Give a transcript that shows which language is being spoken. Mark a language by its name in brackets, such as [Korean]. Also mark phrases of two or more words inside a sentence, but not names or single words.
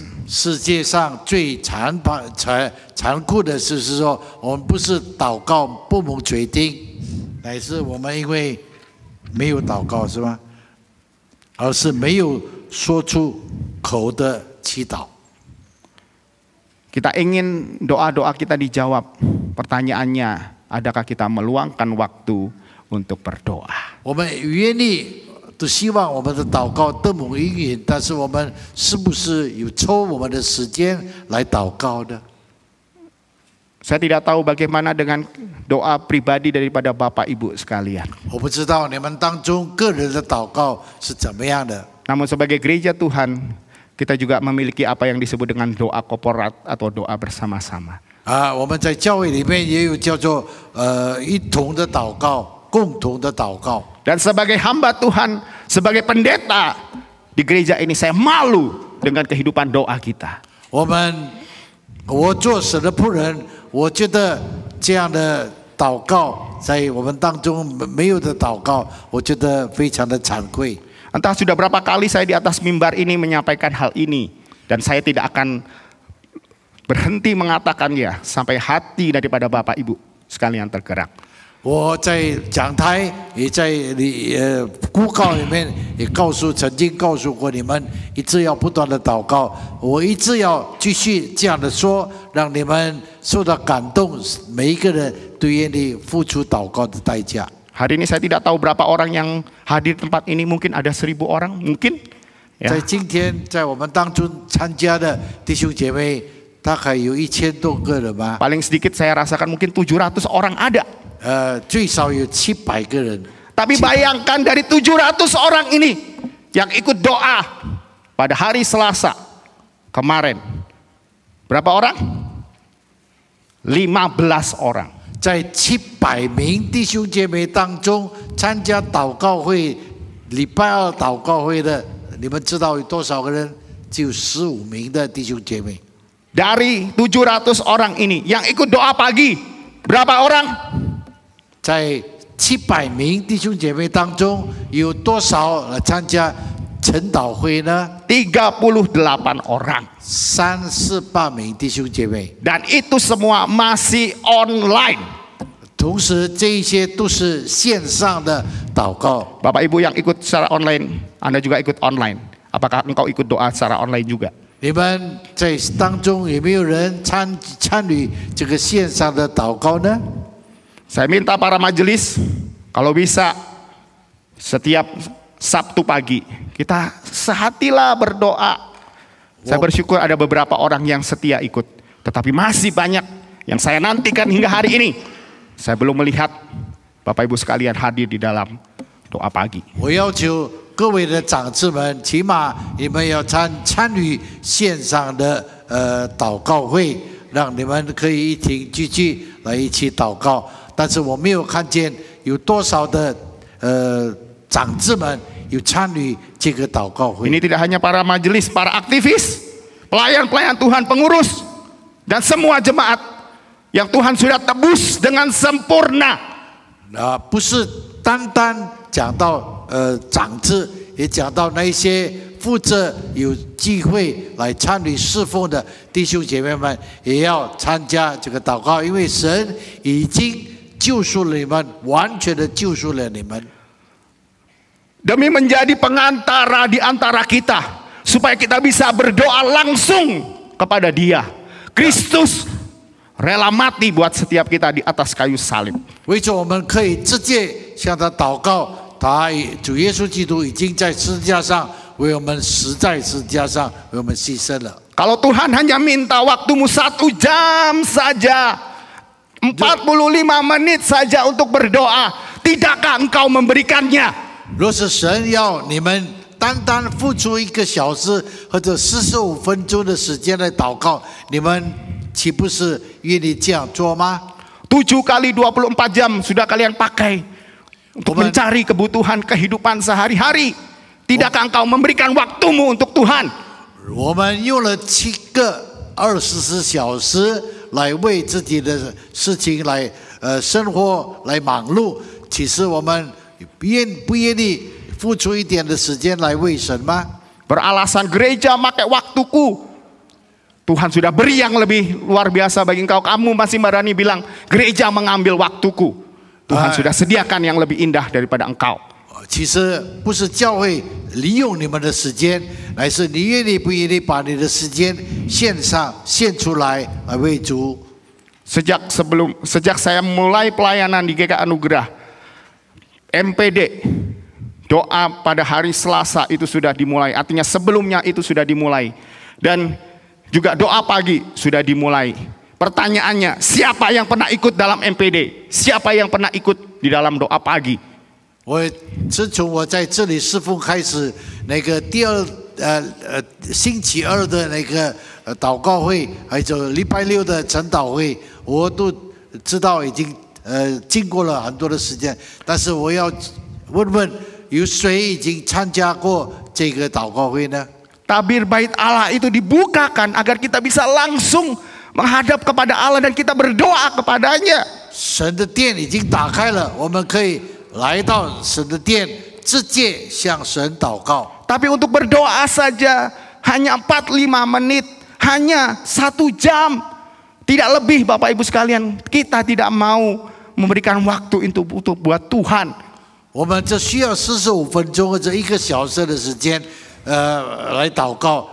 [Chinese] 世界上最残酷的事是说，我们不是祷告不蒙垂听，乃是我们因为 没有祷告是吧？而是没有说出口的祈祷。 [Indonesian] Kita ingin doa-doa kita dijawab. Pertanyaannya, adakah kita meluangkan waktu untuk berdoa? [Chinese] 我们愿意都希望我们的祷告得蒙应允，但是我们是不是有抽我们的时间来祷告的？ [Indonesian] Saya tidak tahu bagaimana dengan doa pribadi daripada Bapak Ibu sekalian. [Chinese] 我不知道你们当中个人的祷告是怎么样的。 [Indonesian] Namun sebagai gereja Tuhan, kita juga memiliki apa yang disebut dengan doa korporat atau doa bersama-sama. [Chinese] 我们在教会里面也有叫做一同的祷告，共同的祷告。 [Indonesian] Dan sebagai hamba Tuhan, sebagai pendeta di gereja ini, saya malu dengan kehidupan doa kita. [Chinese] 我做神的仆人，我觉得这样的祷告在我们当中没有的祷告，我觉得非常的惭愧。 [Indonesian] Entah sudah berapa kali saya di atas mimbar ini menyampaikan hal ini, dan saya tidak akan berhenti mengatakannya sampai hati daripada Bapak Ibu sekalian tergerak. [Chinese] 我在讲台也在公告里面也曾经告诉过你们，一直要不断的祷告，我一直要继续这样的说，让你们受到感动，每一个人都愿意付出祷告的代价。 [Indonesian] Hari ini saya tidak tahu berapa orang yang hadir di tempat ini, mungkin ada 1000 orang, mungkin. [Chinese] 在今天在我们当中参加的弟兄姐妹，大概有1000多个人吧。 [Indonesian] Paling sedikit saya rasakan mungkin 700 orang ada. [Chinese] 最少有700个人。 [Indonesian] Tapi bayangkan dari 700 orang ini yang ikut doa pada hari Selasa kemarin. Berapa orang? 15 orang. [Chinese] 在700名弟兄姐妹当中参加祷告会，礼拜二祷告会的，你们知道有多少个人？只有15名的弟兄姐妹。 [Indonesian] Dari 700 orang ini yang ikut doa pagi, berapa orang? [Chinese] 在700名弟兄姐妹当中，有多少来参加晨祷会呢？ [Indonesian] 38 orang. [Chinese] 38名弟兄姐妹。 [Indonesian] Dan itu semua masih online. [Chinese] 同时，这一些都是线上的祷告。 [Indonesian] Bapak Ibu yang ikut secara online, Anda juga ikut online. Apakah engkau ikut doa secara online juga? [Chinese] 你们在当中有没有人参与这个线上的祷告呢？ [Indonesian] Saya minta para majelis, kalau bisa setiap Sabtu pagi kita sehatilah berdoa. Saya bersyukur ada beberapa orang yang setia ikut, tetapi masih banyak yang saya nantikan hingga hari ini. Saya belum melihat Bapak Ibu sekalian hadir di dalam doa pagi. [Chinese] 我要求各位的长子们，起码你们要参与线上的祷告会，让你们可以一起聚聚来一起祷告。但是我没有看见有多少的长子们有参与这个祷告会。 [Indonesian] Ini tidak hanya para majelis, para aktivis, pelayan-pelayan Tuhan, pengurus, dan semua jemaat yang Tuhan sudah tebus dengan sempurna. [Chinese] 不是单单讲到长子， 也讲到那些负责有机会来参与侍奉的弟兄姐妹们，也要参加这个祷告，因为神已经救赎了你们，完全的救赎了你们。 [Indonesian] Demi menjadi pengantara di antara kita, supaya kita bisa berdoa langsung kepada Dia. Kristus rela mati buat setiap kita di atas kayu salib. [Chinese] 为着我们可以直接向他祷告，主耶稣基督已经在十字架上为我们死在十字架上，为我们牺牲了。 [Indonesian] Kalau Tuhan hanya minta waktumu 1 jam saja, 45 menit saja untuk berdoa, tidakkah engkau memberikannya? 若是神要你们单单付出1个小时或者45分钟的时间来祷告，你们岂不是愿意这样做吗？ 7 kali 24 jam sudah kalian pakai untuk mencari kebutuhan kehidupan sehari-hari. Tidakkah engkau memberikan waktumu untuk Tuhan? [Chinese] 我们用了7个24小时来为自己的事情来生活来忙碌，其实我们不愿意付出一点的时间来为神吗？ [Indonesian] Beralasan gereja pakai waktuku. Tuhan sudah beri yang lebih luar biasa bagi engkau. Kamu masih berani bilang gereja mengambil waktuku. Tuhan sudah sediakan yang lebih indah daripada engkau. [Chinese] 其实不是教会利用你们的时间，乃是你愿意不愿意把你的时间献上、献出来来为主。 [Indonesian] Sejak saya mulai pelayanan di GK Anugerah, MPD doa pada hari Selasa itu sudah dimulai. Artinya sebelumnya itu sudah dimulai. Dan juga doa pagi sudah dimulai. Pertanyaannya, siapa yang pernah ikut dalam MPD? Siapa yang pernah ikut di dalam doa pagi? [Chinese] 自从我在这里侍奉开始，那个星期二的那个祷告会，还有礼拜6的晨祷会，我都知道已经经过了很多的时间。但是我要问问，有谁已经参加过这个祷告会呢？ [Indonesian] Tabir bait Allah itu dibukakan agar kita bisa langsung menghadap kepada Allah dan kita berdoa kepadanya. [Chinese] 神的殿已经打开了，我们可以来到神的殿，直接向神祷告。 [Indonesian] Tapi untuk berdoa saja hanya 45 menit, hanya 1 jam, tidak lebih Bapak Ibu sekalian. Kita tidak mau memberikan waktu untuk buat Tuhan. [Chinese] 我们只需要45分钟或者1个小时的时间，来祷告。